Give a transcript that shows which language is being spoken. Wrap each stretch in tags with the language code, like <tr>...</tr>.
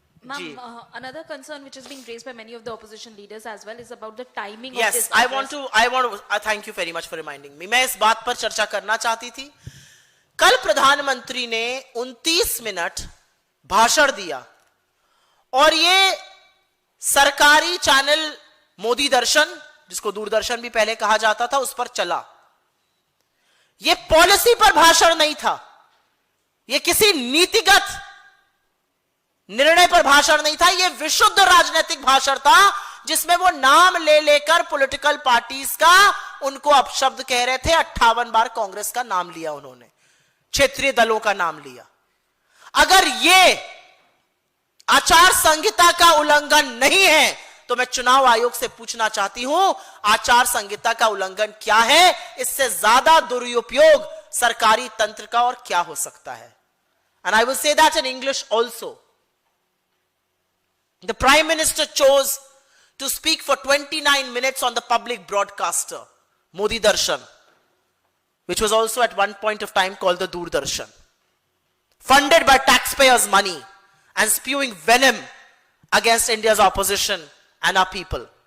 <en>Ma'am, another concern which is being raised by many of the opposition leaders as well is about the timing of Yes, this I address. want to thank you very much for reminding me.</en> <hi>मैं इस बात पर चर्चा करना चाहती थी. कल प्रधानमंत्री ने 29 मिनट भाषण दिया और ये सरकारी चैनल मोदी दर्शन, जिसको दूरदर्शन भी पहले कहा जाता था, उस पर चला. ये पॉलिसी पर भाषण नहीं था, ये किसी नीतिगत निर्णय पर भाषण नहीं था, ये विशुद्ध राजनीतिक भाषण था जिसमें वो नाम ले लेकर पॉलिटिकल पार्टीज का उनको अपशब्द कह रहे थे. 58 बार कांग्रेस का नाम लिया उन्होंने, क्षेत्रीय दलों का नाम लिया. अगर ये आचार संहिता का उल्लंघन नहीं है तो मैं चुनाव आयोग से पूछना चाहती हूं, आचार संहिता का उल्लंघन क्या है? इससे ज्यादा दुरुपयोग सरकारी तंत्र का और क्या हो सकता है?</hi> <en>And I will say that in English also. The Prime Minister chose to speak for 29 minutes on the public broadcaster, Modi Darshan, which was also at one point of time called the Doordarshan, funded by taxpayers' money and spewing venom against India's opposition and our people.</en>